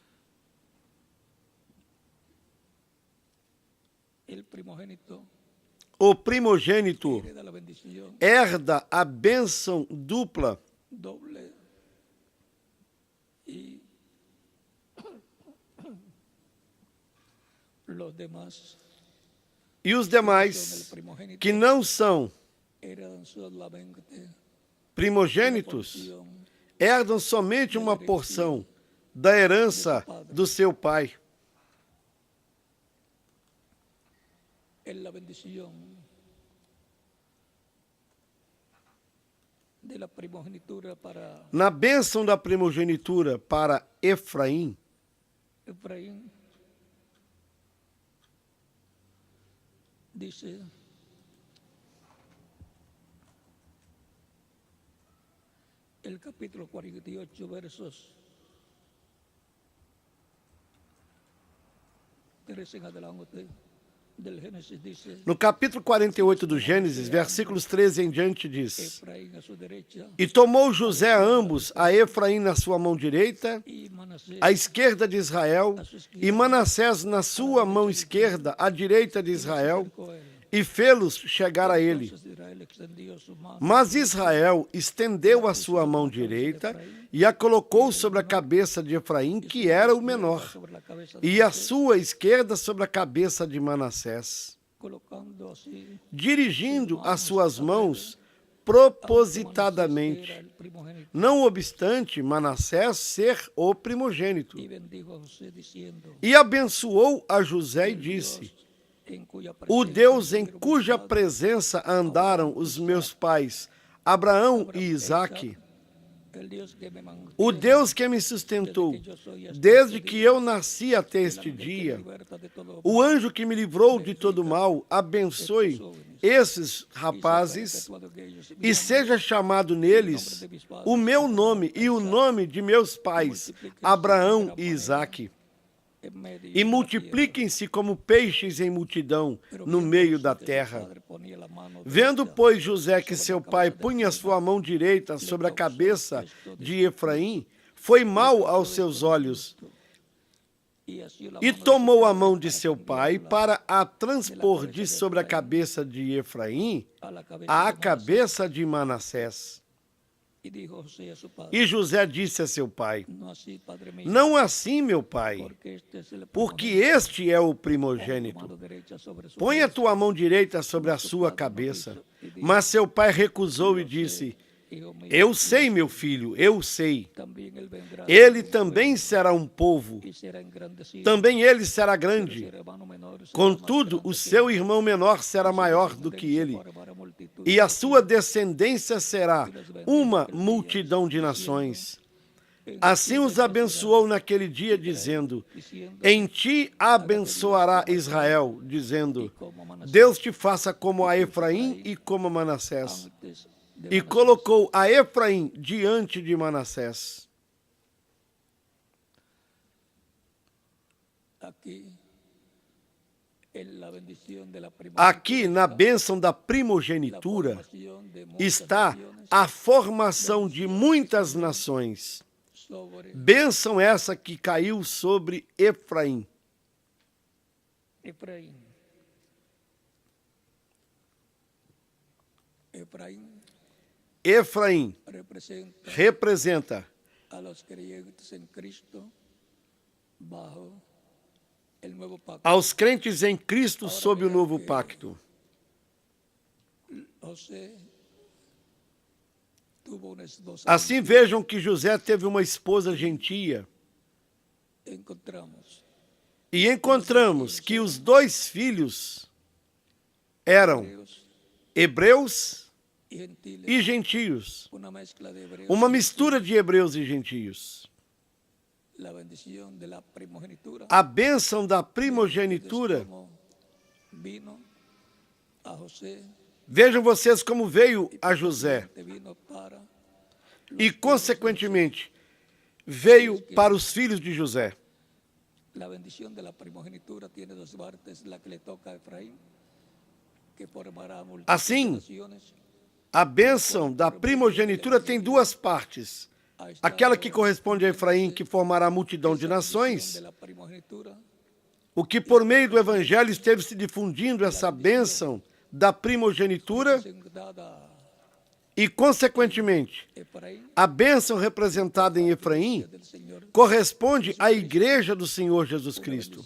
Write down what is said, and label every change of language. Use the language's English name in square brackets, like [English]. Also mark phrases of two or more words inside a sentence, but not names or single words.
[Spanish] el primogénito [Portuguese] O primogênito [Spanish] hereda la bendición [Portuguese] herda a bênção dupla [Spanish] doble y los demás [Portuguese] e os [Spanish] son el [Portuguese] demais [Spanish] primogénito [Portuguese] que não são [Spanish] heredan solamente [Portuguese] primogênitos [Spanish] porción [Portuguese] herdam somente uma porção da herança do seu pai. [Spanish] en la bendición de la primogenitura para [Portuguese] Na bênção da primogenitura para Efraim, [Spanish] Efraín, dice el capítulo 48, versos 13 en adelante del Génesis, dice: [Portuguese] no capítulo 48 do Gênesis, versículos 13 em diante, diz: [Spanish] Efraín a su derecha [Portuguese] E tomou José a ambos, a Efraim na sua mão direita, [Spanish] y Manasés [Portuguese] à esquerda de Israel, e Manassés na sua mão esquerda, à direita de Israel, e fê-los chegar a ele. [Spanish] Entonces Israel extendió su mano [Portuguese] Mas Israel estendeu a sua mão direita e a colocou sobre a cabeça de Efraim, que era o menor, [Spanish] sobre la cabeza de [Portuguese] e a sua esquerda sobre a cabeça de Manassés, [Spanish] colocando así [Portuguese] dirigindo as suas mãos propositadamente, [Spanish] era el primogénito, [Portuguese] não obstante Manassés ser o primogênito. [Spanish] y bendijo a José diciendo: [Portuguese] E abençoou a José e disse: [Spanish] en cuya [Portuguese] O [Spanish] presencia [Portuguese] Deus em [Spanish] fueron [Portuguese] cuja [Spanish] buscados [Portuguese] presença andaram os meus pais, Abraão e Isaque, [Spanish] el Dios que me mantiene, [Portuguese] o Deus que me sustentou desde que eu nasci até este dia, [Spanish] liberta de todo [Portuguese] o anjo que me livrou de todo mal, abençoe esses rapazes e seja chamado neles o meu nome e o nome de meus pais, Abraão e Isaque. [Spanish] en medio [Portuguese] E multipliquem-se como peixes em multidão no meio da terra. [Spanish] ponía la mano [Portuguese] Vendo, pois, José que seu pai punha sua mão direita sobre a cabeça de Efraim, foi mal aos seus olhos, [Spanish] y así la [Portuguese] e [Spanish] mano [Portuguese] tomou a mão de seu pai para a transpor de sobre a cabeça de Efraim [Spanish] a la cabeza [Portuguese] à [Spanish] de Manasés. [Portuguese] cabeça de Manassés. [Spanish] Y dijo José a su padre: [Portuguese] E José disse a seu pai: [Spanish] no así, padre mío, [Portuguese] Não assim, meu pai, [Spanish] porque este es el [Portuguese] porque [Spanish] primogénito. [Portuguese] este é o [Spanish] Pon tu [Portuguese] primogênito. [Spanish] mano derecha sobre su [Portuguese] Põe a [Spanish] cabeza. [Portuguese] tua mão direita sobre a sua cabeça. Mas seu pai recusou e disse: [Spanish] Hijo mío, [Portuguese] Eu sei, meu filho, eu sei. [Spanish] también él vendrá [Portuguese] Ele também será um povo, [Spanish] y será engrandecido. [Portuguese] também ele será [Spanish] Pero su [Portuguese] grande. [Spanish] hermano menor será [Portuguese] Contudo, [Spanish] más [Portuguese] o [Spanish] grande [Portuguese] seu [Spanish] que él. [Portuguese] irmão menor será [Spanish] Su [Portuguese] maior do que [Spanish] descendencia [Portuguese] ele, [Spanish] formará multitud [Portuguese] e [Spanish] de [Portuguese] a sua [Spanish] naciones. [Portuguese] descendência será uma multidão de nações. Assim os abençoou naquele dia, dizendo: Em ti abençoará Israel, dizendo: Deus te faça como a Efraim e como a Manassés. [Spanish] Antes de [Portuguese] E [Spanish] Manasés. [Portuguese] colocou a Efraim diante de Manassés. [Spanish] Aquí, en la bendición de la [Portuguese] Aqui, na [Spanish] primogenitura, [Portuguese] bênção da [Spanish] la [Portuguese] primogenitura, [Spanish] formación de muchas [Portuguese] está [Spanish] naciones [Portuguese] a formação de muitas nações. [Spanish] sobre [Portuguese] Bênção essa que caiu sobre Efraim. [Spanish] Efraín. Efraín [Portuguese] Efraim representa [Spanish] a los creyentes en Cristo bajo el nuevo pacto. [Portuguese] aos crentes em Cristo sob o novo pacto. [Spanish] José tuvo una esposa. [Portuguese] Assim vejam que José teve uma esposa gentia. [Spanish] Encontramos [Portuguese] E encontramos que os dois filhos eram [Spanish] hebreos [Portuguese] hebreus [Spanish] y gentiles, [Portuguese] e gentios. [Spanish] una mezcla de hebreos. [Portuguese] Uma mistura de hebreus e gentios. [Spanish] La bendición de la primogenitura. [Portuguese] A bênção da primogenitura. [Spanish] Como vino a José, [Portuguese] Vejam vocês como veio a José. [Spanish] vino para [Portuguese] E, consequentemente, veio para os filhos de José. [Spanish] la bendición de la primogenitura tiene dos partes, la que le toca a Efraín, que formará multitud [Portuguese] Assim, [Spanish] de naciones, [Portuguese] A bênção da primogenitura tem duas partes. Aquela que corresponde a Efraim, que formará a multidão de nações, o que por meio do Evangelho esteve se difundindo essa bênção da primogenitura e, consequentemente, a bênção representada em Efraim corresponde à Igreja do Senhor Jesus Cristo.